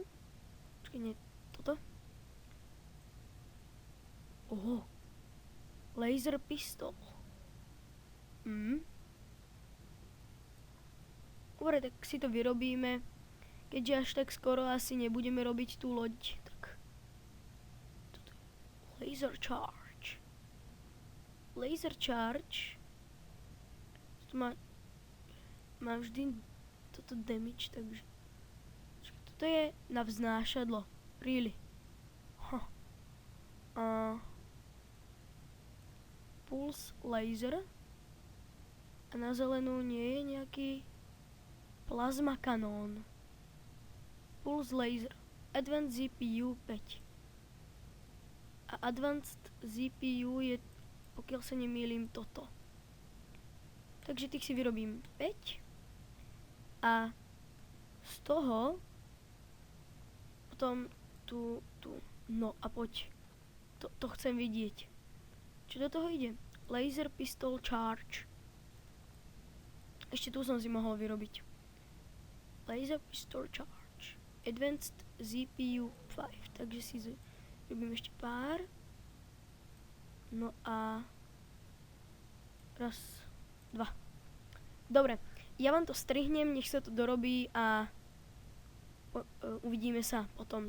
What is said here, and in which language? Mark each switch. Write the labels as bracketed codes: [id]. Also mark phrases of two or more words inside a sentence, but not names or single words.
[sk] Počkaj, nie, toto? Oho. [en] Laser pistol. [sk] Dobre, tak si to vyrobíme. Keďže až tak skoro asi nebudeme robiť tú loď, tak... Toto je [en] laser charge. Laser charge. [sk] To má vždy toto damage, takže... Toto je na vznášadlo. [en] Really. Pulse laser. [sk] A na zelenú nie je nejaký plasma kanón. [en] Pulse laser. Advanced ZPU 5. [sk] A Advanced ZPU je, pokiaľ sa nemýlim, toto. Takže tých si vyrobím 5. A z toho potom tu. No a poď. To chcem vidieť. Čo do toho ide? [en] Laser pistol charge. [sk] Ešte tu som si mohol vyrobiť. [en] Laser pistol charge. Advanced ZPU 5. [sk] Takže si robím ešte pár. No a... Raz, dva. Dobre, ja vám to strihnem, nech sa to dorobí a uvidíme sa potom.